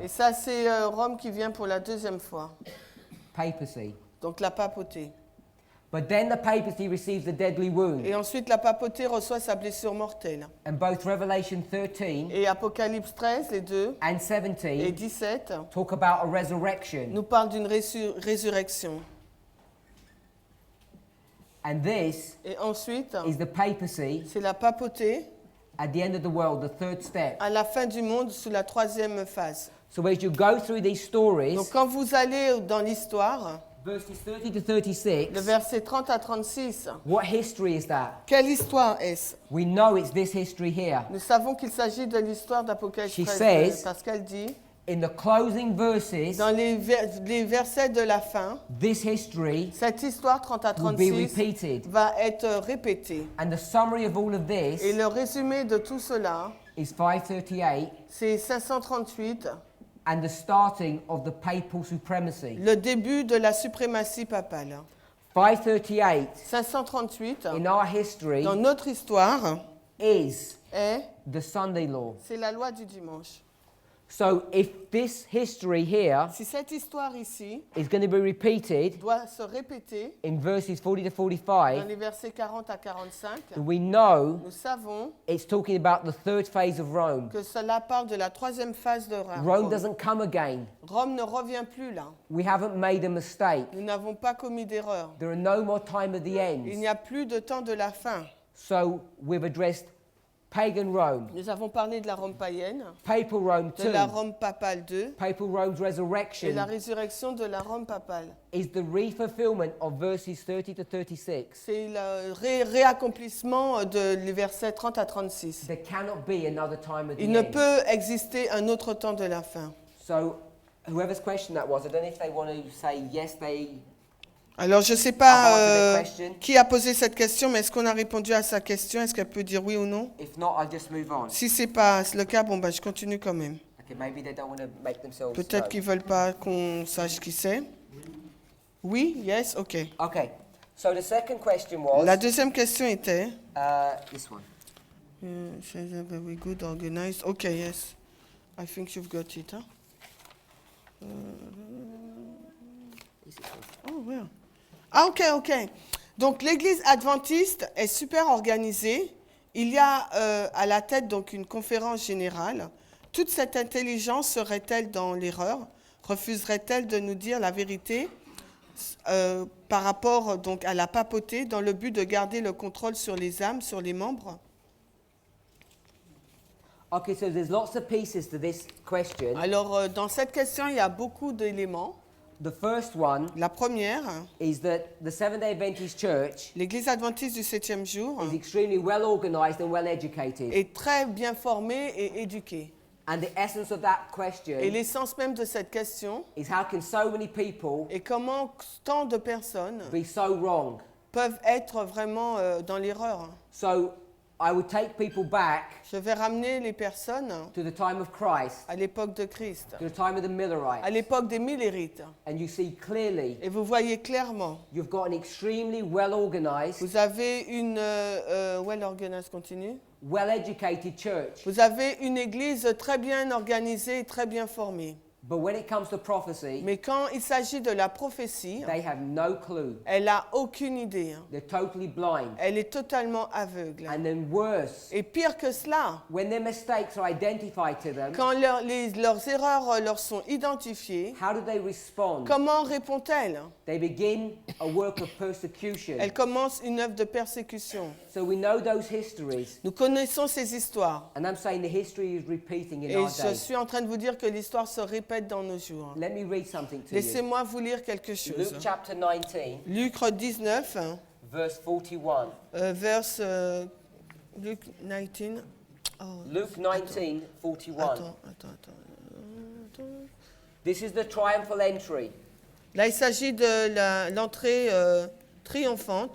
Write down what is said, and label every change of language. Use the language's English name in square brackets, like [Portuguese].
[French] Et ça, c'est Rome qui vient pour la deuxième fois. [English] Papacy. [French] Donc la papauté. [English] But then the papacy receives the deadly wound. [French] Et ensuite, la papauté reçoit sa blessure mortelle. [English] And both Revelation 13 [French] Et Apocalypse 13, les deux, [English] and [French] et [English] 17 [French] 17, [English] talk about a resurrection. [French] nous parlent d'une résurrection. [English] And this [French] Et ensuite, [English] is the papacy [French] c'est la papauté [English] at the end of the world, the third step. [French] à la fin du monde sous la troisième phase. [English] So as you go through these stories, [French] Donc quand vous allez dans l'histoire, [English] verses 30 to 36, [French] le verset 30 à 36, [English] what history is that? [French] quelle histoire est-ce? [English] We know it's this history here. [French] Nous savons qu'il s'agit de l'histoire d'Apocalypse [English] She [French] 13, [English] says- [French] parce qu'elle dit, [English] In the closing verses, [French] dans les versets de la fin, [English] this history [French] cette histoire 30 à [English] will be [French] 36 [English] repeated. [French] va être répétée. [English] And the summary of all of [French] Et le résumé de tout cela, [English] is 538 [French] c'est 538, [English] and the starting of the papal supremacy. [French] le début de la suprématie papale. [English] 538 [French] 538, [English] in our history [French] dans notre histoire, [English] is [French] est, [English] the Sunday law. [French] c'est la loi du dimanche. [English] So if this history here [French] Si cette histoire ici [English] is going to be repeated [French] doit se répéter [English] in verses 40 to 45, [French] les versets 40 à 45, [English] we know [French] nous savons [English] it's talking about the third phase of Rome. [French] que cela parle de la troisième phase de Rome [English] Rome. doesn't come again. [French] Rome ne revient plus là. [English] We haven't made a mistake. [French] Nous n'avons pas commis d'erreur. [English] There are no more time of the [French] Il [English] ends. [French] n'y a plus de temps de la fin. [English] So we've addressed pagan Rome, [French] Nous avons parlé de la Rome païenne, [English] papal Rome [French] de la 2, Rome papale 2 [English] papal Rome's [French] et la résurrection de la Rome papale. [English] is the re-fulfillment of verses 30 to 36. [French] C'est le réaccomplissement de les versets 30 à 36. [English] There cannot be another time of the [French] Il ne [English] end. [French] peut exister un autre temps de la fin. [English] So whoever's question that was, I don't know if they want to say yes, they [French] Alors, je ne sais [English] I've [French] pas [English] answered the question. [French] qui a posé cette question, mais est-ce qu'on a répondu à sa question? Est-ce qu'elle peut dire oui ou non? [English] If not, I'll just move on. [French] Si ce n'est pas le cas, bon, bah, je continue quand même. [English] Okay, maybe they don't want to make themselves [French] Peut-être [English] slow. [French] qu'ils ne veulent pas qu'on sache qui c'est. Oui? [English] Yes? OK. Okay. So the second question was [French] La deuxième question était... [English] this one. Very good organized. OK, yes. I think you've got it. Huh? Oh, well. Ah, OK, OK. [French] Donc, l'Église adventiste est super organisée. Il y a à la tête donc une conférence générale. Toute cette intelligence serait-elle dans l'erreur? refuserait-elle de nous dire la vérité par rapport donc à la papauté dans le but de garder le contrôle sur les âmes, sur les membres? [English] Okay, so there's lots of pieces to this question. [French] Alors, dans cette question, il y a beaucoup d'éléments. [English] The first one [French] La première, [English] is that the Seventh-day Adventist Church [French] l'Église adventiste du 7e jour [English] is extremely well organized and well educated. [French] est très bien formée et éduquée. [English] And the essence of that [French] Et [English] question [French] l'essence même de cette question [English] is how can so many people [French] est comment tant de personnes [English] be so wrong? [French] peuvent être vraiment dans l'erreur. [English] So I would take people back [French] Je vais ramener les personnes [English] to the time of Christ, [French] à l'époque de Christ, [English] to the time of the [French] à [English] Millerites, [French] l'époque des Millérites. [English] and you see clearly [French] Et vous voyez clairement, [English] you've got an extremely well organized, [French] vous avez une [English] well organized, continue. well educated church. [French] Vous avez une église très bien organisée et très bien formée. [English] But when it comes to prophecy, [French] Mais quand il s'agit de la prophétie, [English] they have no clue. [French] elle n'a aucune idée. [English] They're totally blind. [French] Elle est totalement aveugle. [English] And then worse, [French] Et pire que cela, [English] when their mistakes are identified to them, [French] quand leurs erreurs leur sont identifiées, [English] how do they respond? [French] comment répond-elle? [English] They begin a work of persecution. [French] Elle commence une œuvre de persécution. [English] So we know those histories. [French] Nous connaissons ces histoires. [English] And I'm saying the history is repeating in [French] Et [English] our [French] je [English] day. [French] suis en train de vous dire que l'histoire se répète dans nos jours. [English] Let me read something to you. [French] Laissez-moi vous lire quelque chose. [English] Luke chapter 19, [French] Luc 19, [English] verse 41. [French] verse Luc 19. Oh, [English] Luke 19, 41. [French] Attends. [English] This is the triumphal entry. [French] Là, il s'agit de l'entrée triomphante.